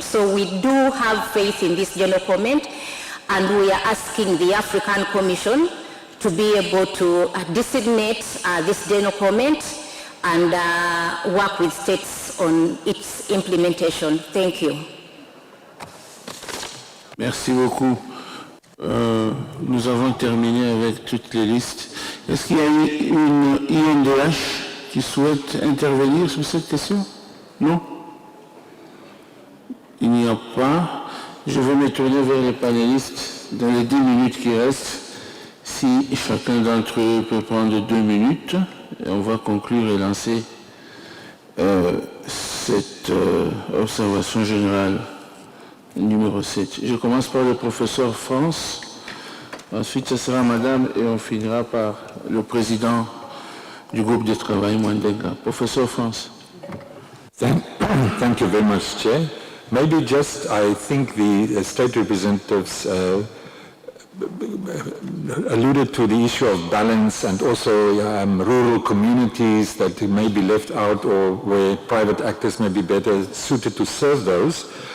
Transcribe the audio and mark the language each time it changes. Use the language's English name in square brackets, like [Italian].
[English] So we do have faith in this general comment, and we are asking the African Commission to be able to disseminate this general comment and work with states on its implementation. Thank you. [French] Merci beaucoup. Nous avons terminé avec toutes les listes. Est-ce qu'il y a une INDH qui souhaite intervenir sur cette question? Non? Il n'y a pas. Je vais me tourner vers les panélistes dans les 10 minutes qui restent. Si chacun d'entre eux peut prendre 2 minutes, et on va conclure et lancer cette observation générale numéro 7. Je commence par le professeur France, ensuite ce sera madame et on finira par le président du groupe de travail Mwandenga. Professeur France. [English] Thank you very much, Chair. Maybe just, I think the state representatives alluded to the issue of balance and also rural communities that may be left out or where private actors may be better suited to serve those.